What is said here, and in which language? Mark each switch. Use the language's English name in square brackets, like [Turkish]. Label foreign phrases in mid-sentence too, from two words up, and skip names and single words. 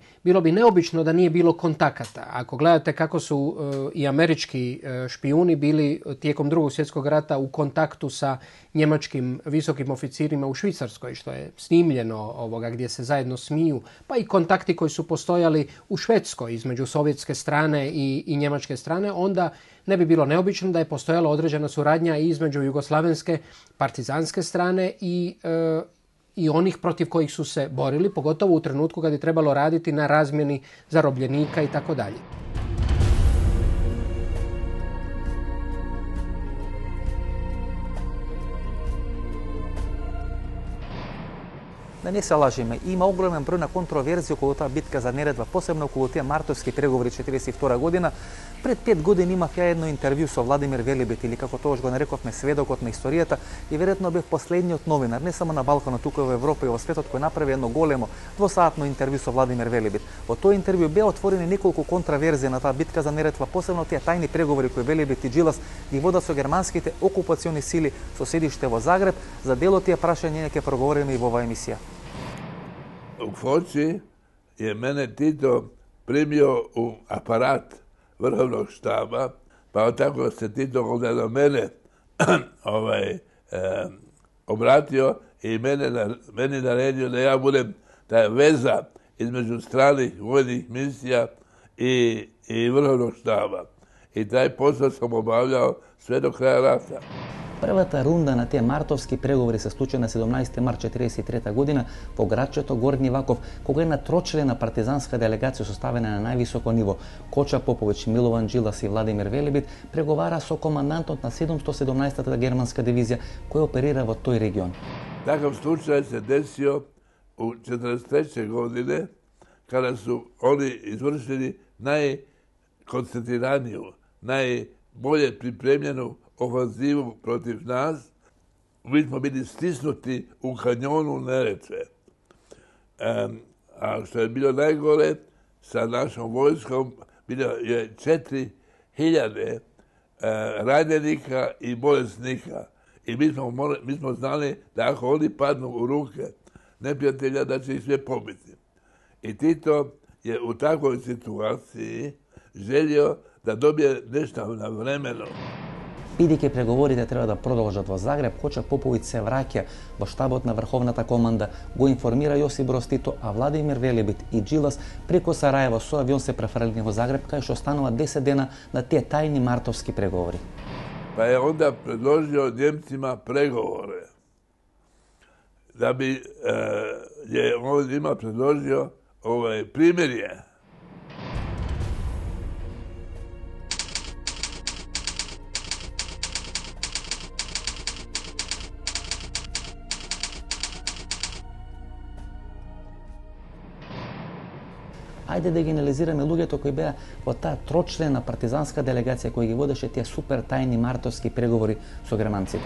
[Croatian] Bilo bi neobično da nije bilo kontakata. Ako gledate kako su i američki špijuni bili tijekom Drugog svjetskog rata u kontaktu sa njemačkim visokim oficirima u Švicarskoj, što je snimljeno gdje se zajedno smiju, pa i kontakti koji su postojali u Švedskoj između sovjetske strane i njemačke strane, onda ne bi bilo neobično da je postojala određena suradnja između jugoslavenske partizanske strane i onih protiv kojih su se borili, pogotovo u trenutku kad je trebalo raditi na razmjeni zarobljenika i tako dalje. [Macedonian] Да не се лажиме, има огромен број на контроверзии околу таа битка за Неретва, посебно околу тие мартовски преговори 1942 година. Пред 5 години имав ја едно интервју со Владимир Велебит, или како тогаш го нарековме сведокот на историјата, и веројатно бев последниот новинар, не само на Балканот, тука во Европа и во светот, кој направи едно големо двосатно интервју со Владимир Велебит. Во тој интервју беа отворени неколку контраверзии на таа битка за Неретва, посебно тие тајни преговори кои Велебит и Джилас ги водат со германските окупациони сили со седиште во Загреб. За дел од тие прашања ќе проговориме и во оваа емисија. [Croatian] U Foči je mene Tito primio u aparat vrhovnog štaba, pa tako se Tito onda do mene obratio i meni naredio da ja budem ta veza između stranih vojnih misija i vrhovnog štaba. I taj posao sam obavljao sve do kraja rata. [Macedonian] Првата рунда на тие мартовски преговори се случи на 17. март 1943 година во градчето Горни Ваков, кога една трочлена партизанска делегација составена на највисоко ниво, Коча Поповиќ, Милован Джилас и Владимир Велебит, преговара со командантот на 717-та германска дивизија која оперира во тој регион. [Serbian] Такав случај се десио у 1943. godine, kada su oni izvršili najkoncentriraniju, najbolje pripremljenu ofanzivu protiv nas. Mi smo bili stisnuti u kanjonu Neretve. A što je bilo najgore, sa našom vojskom bilo je 4000 ranjenika i bolesnika. I mi smo znali da ako oni padnu u ruke neprijatelja, da će ih sve pobiti. I Tito je u takvoj situaciji želio da dobije nešto na vremenu. [Macedonian] Бидејќи преговорите треба да продолжат во Загреб, Коча Поповиќ се враќа во штабот на Врховната команда, го информира Јосип Броз Тито, а Владимир Велебит и Джилас преко Сараево со авион се префрлени во Загреб, кај што останува 10 дена на тие тајни мартовски преговори. [Serbian] Pa je onda predložio Njemcima pregovore. Da bi je on njima predložio primirje. [Macedonian] Ајде да ги анализираме луѓето кои беа во таа трочлена партизанска делегација која ги водеше тие супер тајни мартовски преговори со германците.